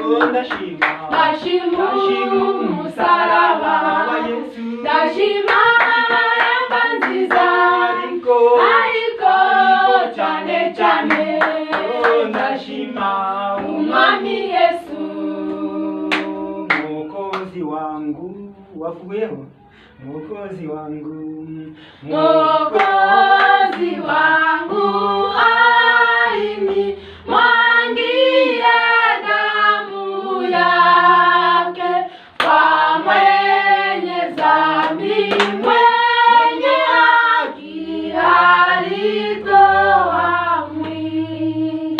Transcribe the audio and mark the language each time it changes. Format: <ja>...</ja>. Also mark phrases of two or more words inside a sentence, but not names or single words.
<rw>Ndashima umusaraba wa Yesu, ndashima yamba nziza, ariko cyane cyane ndashima umwami Yesu.</rw> <sw>Mwokozi wangu wavuyeho, mwokozi wangu alinimwangia damu yake, kwa mwenye dhambi mwenye haki alitoa mwili.</sw>